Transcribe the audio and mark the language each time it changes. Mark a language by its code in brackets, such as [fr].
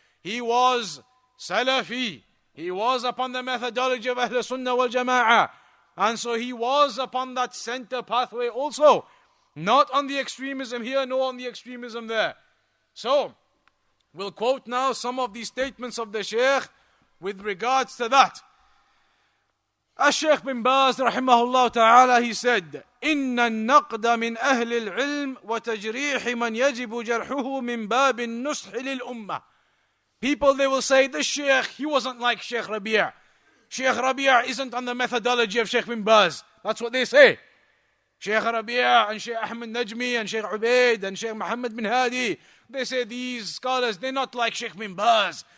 [en] He was Salafi. He was upon the methodology of Ahl Sunnah wal Jama'ah. And so he was upon that center pathway also. Not on the extremism here, nor on the extremism there. So, we'll quote now some of these statements of the Shaykh with regards to that. Shaykh bin Baz rahimahullah ta'ala, he said, [ar] إن النقد من أهل العلم وتجريح من يجب جرحه من باب النصح للأمة. [en] People, they will say, the Shaykh, he wasn't like Shaykh Rabi'. Shaykh Rabi' isn't on the methodology of Shaykh bin Baz. That's what they say. Shaykh Rabi' and Shaykh Ahmed Najmi and Shaykh Ubaid and Shaykh Muhammad bin Hadi, they say these scholars, they're not like Shaykh bin Baz.